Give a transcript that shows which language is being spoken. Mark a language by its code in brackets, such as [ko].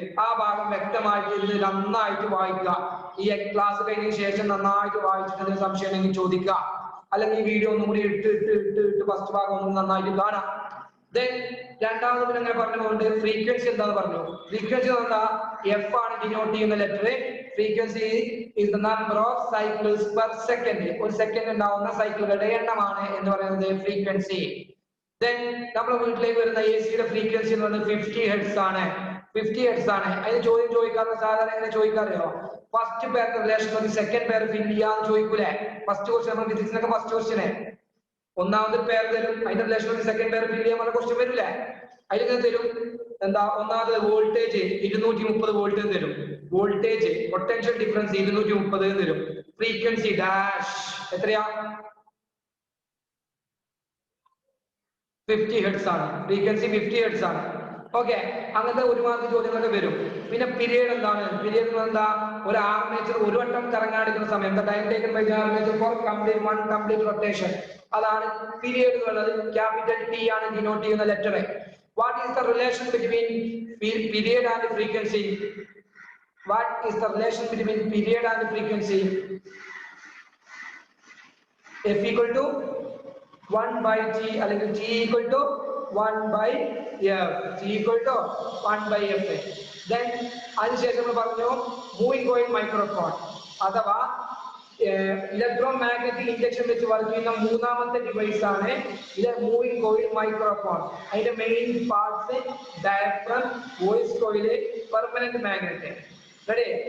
[ml] ആ ഭാഗം വ്യക്തമായിട്ട് ഇതിന് നന്നായിട്ട് വായിക്കുക. ഈ ക്ലാസ് കഴിഞ്ഞതിന് ശേഷം നന്നായിട്ട് വായിച്ചിട്ട് സംശയം ഉണ്ടെങ്കിൽ ചോദിക്കുക. അല്ലെങ്കിൽ ഈ വീഡിയോ ഒന്നും കൂടി ഇട്ട് ഫസ്റ്റ് ഭാഗം ഒന്നും നന്നായിട്ട് കാണാം. ദെൻ രണ്ടാമത് പിന്നെ അങ്ങനെ പറഞ്ഞുകൊണ്ട് ഫ്രീക്വൻസി എന്താന്ന് പറഞ്ഞു. ഫ്രീക്വൻസി എന്താ? F ആണ് ഡിനോട്ട് ചെയ്യുന്ന letter. [en] Frequency is the number of cycles per second. [ml] ഒരു സെക്കൻഡ് ഉണ്ടാവുന്ന സൈക്കിളുകളുടെ എണ്ണമാണ് എന്ന് പറയുന്നത് ഫ്രീക്വൻസി. ദെൻ നമ്മുടെ വീട്ടിലേക്ക് വരുന്ന AC-യുടെ ഫ്രീക്വൻസി എന്ന് പറയുന്നത് 50 ഹെർട്സ് ആണ്. 50 ഹെർട്സ് ആണ്. അതിന് ചോദ്യം ചോദിക്കാറുണ്ട്. സാധാരണ എങ്ങനെ ചോദിക്കാറിയോ? ഫസ്റ്റ് പെയർ റിലേഷൻ മതി, സെക്കൻഡ് പെയർ ഫിൽ ചെയ്യാന്ന് ചോദിക്കൂലേ? ഫസ്റ്റ് ക്വസ്റ്റ്യൻ നമ്മൾ ഫിസിക്സിനൊക്കെ ഫസ്റ്റ് ക്വസ്റ്റ്യന് ഒന്നാമത് പെയർ തരും, അതിന്റെ റിലേഷൻ മതി സെക്കൻഡ് പെയർ ഫിൽ ചെയ്യാൻ ക്വസ്റ്റ്യൻ വരില്ലേ? അതിലിങ്ങനെ തരും എന്താ? ഒന്നാമത് വോൾട്ടേജ് 230 വോൾട്ട് തരും. വോൾട്ടേജ് പൊട്ടൻഷ്യൽ ഡിഫറൻസ് 230 തരും. ഫ്രീക്വൻസി ഡാഷ് എത്രയാ? 50 ഹെർട്സ് ആണ്. ഫ്രീക്വൻസി 50 ഹെർട്സ് ആണ്. ഓക്കെ, അങ്ങനത്തെ ഒരുപാട് ചോദ്യങ്ങളൊക്കെ വരും. പിന്നെ പീരിയഡ് എന്താണ്? പീരിയഡ് എന്താ? ഒരു ആർമേച്ചർ ഒരു വട്ടം കറങ്ങാടിക്കുന്ന സമയം [en] Time taken by armature for one complete rotation. [ml] അതാണ് പീരിയഡ് എന്നുള്ളത്. ക്യാപിറ്റൽ T ആണ് ഡിനോട്ട് ചെയ്യുന്ന letter. [en] What is the relation between period and frequency? What is the relation between period and frequency? F equal to 1/T അല്ലെങ്കിൽ T equal to 1/F. T equal to 1/F. Then [ml] അതിനുശേഷം നമ്മൾ പറഞ്ഞു moving coil microphone അഥവാ electro magnetic induction വെച്ച് work ചെയ്യുന്ന മൂന്നാമത്തെ device ആണ് ഇത് മൂവിംഗ് കോയിൽ മൈക്രോഫോൺ. അതിന്റെ main parts diaphragm, voice coil, permanent magnet. Ready?